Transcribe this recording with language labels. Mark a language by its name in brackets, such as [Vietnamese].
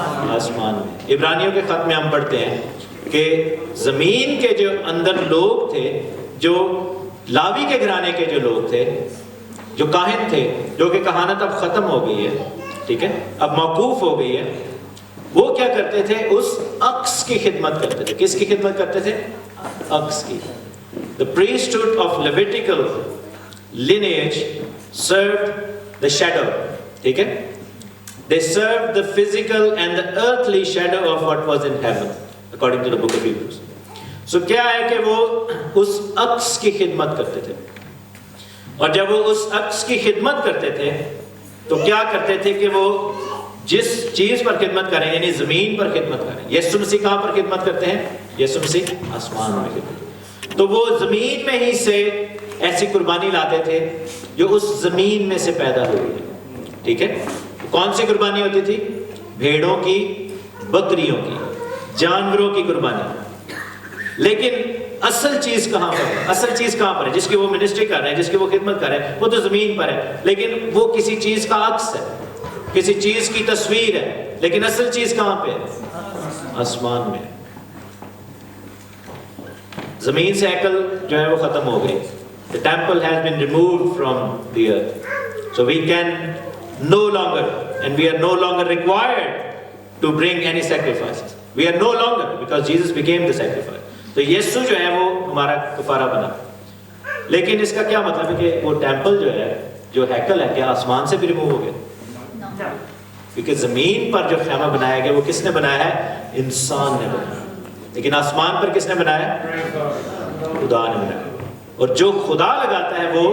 [Urdu] آسمان میں۔ عبرانیوں کے خط میں ہم پڑھتے ہیں کہ زمین کے جو اندر لوگ تھے، جو لاوی کے گھرانے کے جو لوگ تھے، جو کاہن تھے، جو کہ کہانت اب ختم ہو گئی ہے، ٹھیک ہے، اب موقوف ہو گئی ہے، وہ کیا کرتے تھے؟ اس عکس کی خدمت کرتے تھے۔ کس کی خدمت کرتے تھے؟ عکس کی۔ [English] The priesthood of Levitical lineage served the shadow. [Urdu] ٹھیک ہے، [English] they served the physical and the earthly shadow of what was in heaven according to the book of Hebrews. [Urdu] So کیا ہے کہ وہ اس عکس کی خدمت کرتے تھے، اور جب وہ اس عکس کی خدمت کرتے تھے تو کیا کرتے تھے کہ وہ جس چیز پر خدمت کریں، یعنی زمین پر خدمت کریں۔ یسوع مسیح کہاں پر خدمت کرتے ہیں؟ یسوع مسیح آسمان میں خدمت، تو وہ زمین میں ہی سے ایسی قربانی لاتے تھے جو اس زمین میں سے پیدا ہوئی ہے، ٹھیک ہے۔ کون سی قربانی ہوتی تھی؟ بھیڑوں کی، بکریوں کی، جانوروں کی قربانی۔ لیکن اصل چیز کہاں پر ہے؟ اصل چیز کہاں پر ہے؟ جس کی وہ منسٹری کر رہے ہیں، جس کی وہ خدمت کر رہے ہیں، وہ تو زمین پر ہے، لیکن وہ کسی چیز کا عکس ہے، کسی چیز کی تصویر ہے، لیکن اصل چیز کہاں پہ ہے؟ آسمان میں۔ زمین سے ہیکل جو ہے وہ ختم ہو گئی۔ [English] The temple has been removed from the earth, so we can no longer, and we are no longer required to bring any sacrifices. We are no longer, because Jesus became the sacrifice. [Urdu] تو یسوع جو ہے وہ ہمارا کفارہ بنا۔ لیکن اس کا کیا مطلب ہے کہ وہ ٹیمپل جو ہے، جو ہیکل ہے، کیا آسمان سے بھی ریموو ہو گیا؟ کیونکہ زمین پر جو خیمہ بنایا گیا وہ کس نے بنایا ہے؟ انسان نے بنایا، لیکن آسمان پر کس نے بنایا ہے؟ خدا نے بنایا، اور جو خدا لگاتا ہے